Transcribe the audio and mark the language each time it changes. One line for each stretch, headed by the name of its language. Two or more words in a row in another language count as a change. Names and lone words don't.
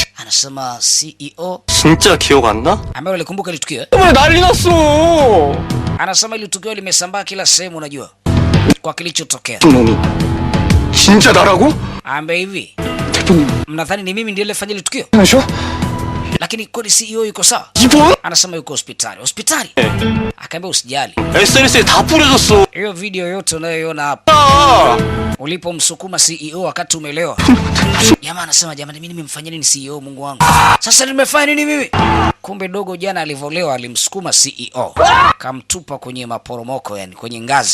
Swahili: Anasema CEO
Korean: 진짜 기억 안 나?
Swahili: ambaye alikumbuka ile tukio.
Korean: 왜 난리 났어?
Swahili: Anasema ile tukio limesambaa kila sehemu, unajua kwa kilichotokea.
Korean: 놈이 진짜 나라고?
Swahili: Ambe hivi,
Korean: 대표님
Swahili: mnadhani ni mimi ndiye nilifanya ile tukio?
Korean: 하셔?
Swahili: Lakini kwani CEO yuko sawa?
Korean: 이번?
Swahili: Anasema yuko hospitali. Hospitali? Akaambia usijali.
Korean: SNS에 다 뿌려졌어.
Swahili: Hiyo video yote unayoiona hapa 아! ulipomsukuma CEO wakati umelewa. Jamaa anasema jamani, mimi nimemfanyia nini CEO, Mungu wangu? Sasa nimefanya nini mimi? Kumbe dogo jana alivolewa alimsukuma CEO. Kamtupa kwenye maporomoko, yani kwenye ngazi.